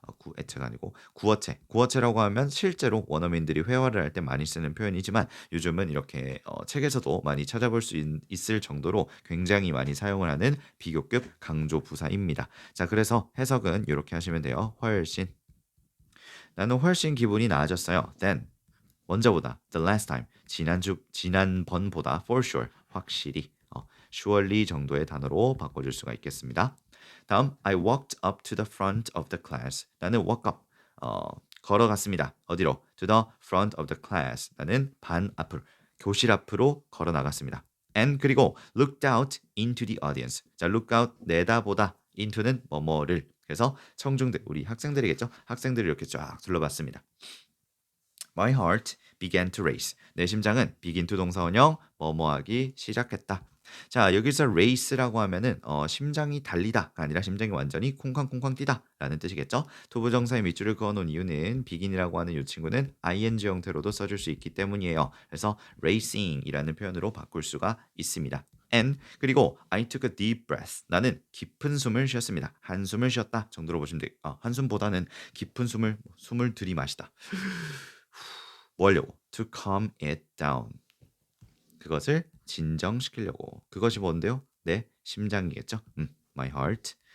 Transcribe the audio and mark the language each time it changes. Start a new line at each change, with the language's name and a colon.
Korean: 구애체가 아니고 구어체. 구어체라고 하면 실제로 원어민들이 회화를 할 때 많이 쓰는 표현이지만 요즘은 이렇게 책에서도 많이 찾아볼 수 있을 정도로 굉장히 많이 사용을 하는 비교급 강조 부사입니다. 자, 그래서 해석은 이렇게 하시면 돼요. 훨씬. 나는 훨씬 기분이 나아졌어요.
English: Then
Korean: 먼저보다
English: the last time
Korean: 지난번보다
English: for sure
Korean: 확실히 surely 정도의 단어로 바꿔줄 수가 있겠습니다. 다음
English: I walked up to the front of the class.
Korean: 나는 walk up 걸어갔습니다. 어디로?
English: To the front of the class.
Korean: 나는 반 앞으로 교실 앞으로 걸어 나갔습니다.
English: And
Korean: 그리고
English: looked out into the audience.
Korean: 자, look out 내다보다 into는 뭐뭐를 그래서 청중들 우리 학생들이겠죠? 학생들을 이렇게 쫙 둘러봤습니다.
English: My heart began to race.
Korean: 내 심장은 begin to 동사원형 뭐뭐하기 시작했다. 자, 여기서 race라고 하면은 심장이 달리다가 아니라 심장이 완전히 쿵쾅쿵쾅 뛰다라는 뜻이겠죠. 투부정사의 밑줄을 그어놓은 이유는 begin이라고 하는 이 친구는 ing 형태로도 써줄 수 있기 때문이에요. 그래서 racing이라는 표현으로 바꿀 수가 있습니다.
English: And
Korean: 그리고
English: I took a deep breath.
Korean: 나는 깊은 숨을 쉬었습니다. 한숨을 쉬었다 정도로 보시면 돼요. 한숨보다는 깊은 숨을 들이마시다. 뭐 하려고?
English: To calm it down.
Korean: 그것을 진정시키려고. 그것이 뭔데요? 내 심장이겠죠?
English: My heart.